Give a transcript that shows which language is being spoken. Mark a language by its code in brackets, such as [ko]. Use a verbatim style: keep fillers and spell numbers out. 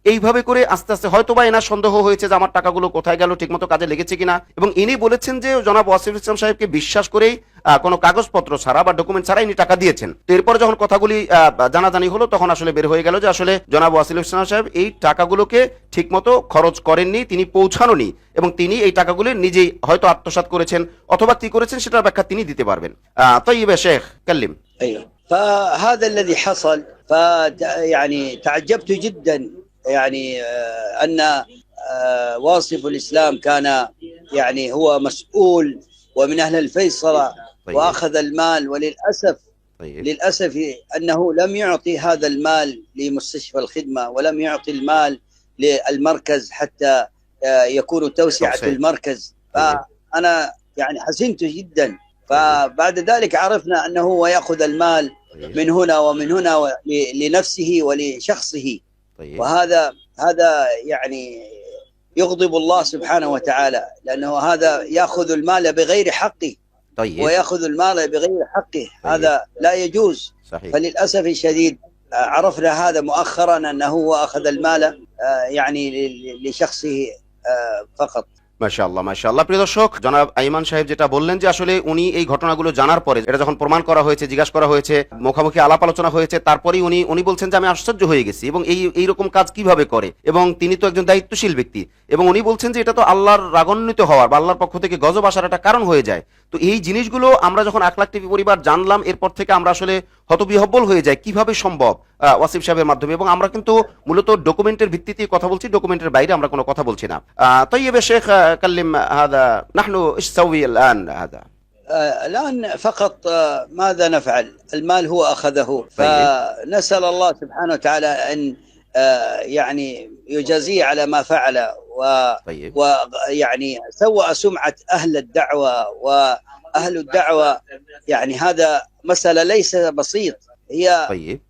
[bn] এইভাবে করে আস্তে আস্তে হয়তোবা এনার সন্দেহ হয়েছে যে আমার টাকাগুলো কোথায় গেল, ঠিকমতো কাজে লেগেছে কিনা, এবং ইনি বলেছেন যে জনাব ওয়াসিফুল ইসলাম সাহেবকে বিশ্বাস করেই কোনো কাগজপত্র ছাড়া বা ডকুমেন্ট ছাড়া ইনি টাকা দিয়েছেন। তো এরপর যখন কথাগুলি জানাজানি হলো তখন আসলে বের হয়ে গেল যে আসলে জনাব ওয়াসিফুল ইসলাম সাহেব এই টাকাগুলোকে ঠিকমতো খরচ করেননি, তিনি পৌঁছাননি এবং তিনি এই টাকাগুলো নিজেই হয়তো আত্মসাৎ করেছেন অথবা কি করেছেন সেটার ব্যাখ্যা তিনি দিতে পারবেন। [ar] طيب يا شيخ كلم. ايوه فهذا الذي حصل. ف يعني تعجبت جدا يعني ان واصف الاسلام كان يعني هو مسؤول ومن اهل الفيصلة طيب. واخذ المال وللاسف طيب. للاسف انه لم يعطي هذا المال لمستشفى الخدمة ولم يعطي المال للمركز حتى يكون توسعة المركز. فانا يعني حزنت جدا. فبعد ذلك عرفنا أنه هو يأخذ المال من هنا ومن هنا لنفسه ولشخصه. وهذا هذا يعني يغضب الله سبحانه وتعالى لأنه هذا يأخذ المال بغير حقه ويأخذ المال بغير حقه، هذا لا يجوز. فللأسف الشديد عرفنا هذا مؤخرا أنه هو أخذ المال يعني لشخصه فقط. [bn] মাশাআল্লাহ মাশাআল্লাহ প্রিয় দর্শক জনাব আইমান সাহেব যেটা বললেন যে আসলে উনি এই ঘটনাগুলো জানার পরে এটা যখন প্রমাণ করা হয়েছে, জিজ্ঞাসা করা হয়েছে, মুখামুখি আলাপ আলোচনা হয়েছে, তারপরেই উনি উনি বলছেন যে আমি আশ্চর্য হয়ে গেছি এবং এই এই রকম কাজ কিভাবে করে, এবং তিনি তো একজন দায়িত্বশীল ব্যক্তি এবং উনি বলছেন যে এটা তো আল্লাহর রাগান্বিত হওয়ার বা আল্লাহর পক্ষ থেকে গজব আসার একটা কারণ হয়ে যায়। তো এই জিনিসগুলো আমরা যখন আখলাক টিভি পরিবার জানলাম এরপর থেকে আমরা আসলে হতবিহব্বল হয়ে যায় কিভাবে সম্ভব ওয়াসিফ সাহেবের মাধ্যমে, এবং আমরা কিন্তু মূলত ডকুমেন্টের ভিত্তিতে কথা বলছি, ডকুমেন্টের বাইরে আমরা কোনো কথা বলছি না। [ar] طيب يا شيخ كلم هذا نحن ايش نسوي الان هذا الان فقط ماذا نفعل؟ المال هو اخذه. فنسال الله سبحانه وتعالى ان يعني يجازيه على ما فعل و ويعني سوء سمعة اهل الدعوة واهل الدعوة. يعني هذا مسألة ليس بسيط هي طيب.